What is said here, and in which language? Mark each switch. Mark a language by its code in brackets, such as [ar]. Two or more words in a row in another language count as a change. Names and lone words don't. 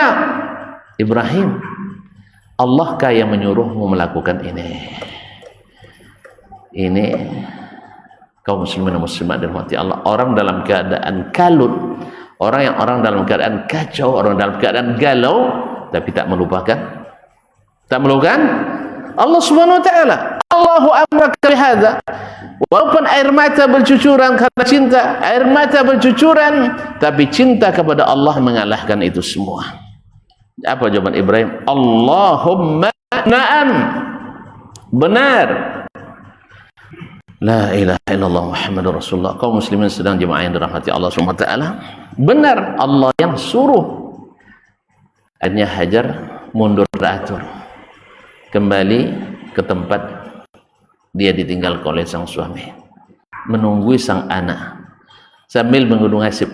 [id] Ibrahim, Allahkah yang menyuruhmu melakukan ini? Ini kaum muslimin dan muslimat dirahmati Allah, orang dalam keadaan kalut, orang dalam keadaan kacau, orang dalam keadaan galau, tapi tak melupakan Tak memerlukan Allah [ar] سبحانه وتعالى. آلله أمرك بهذا. [id] Walaupun air mata bercucuran karena cinta, air mata bercucuran, tapi cinta kepada Allah mengalahkan itu semua. Apa jawaban Ibrahim? [ar] اللهم نعم. [id] Benar. [ar] لا إله إلا الله محمد رسول الله. [id] Kaum muslimin sedang jemaah yang dirahmati Allah [ar] سبحانه وتعالى. [id] Benar, Allah yang suruh. Akhirnya Hajar mundur teratur. Kembali ke tempat dia ditinggal oleh sang suami, menunggu sang anak sambil menggunung hasib.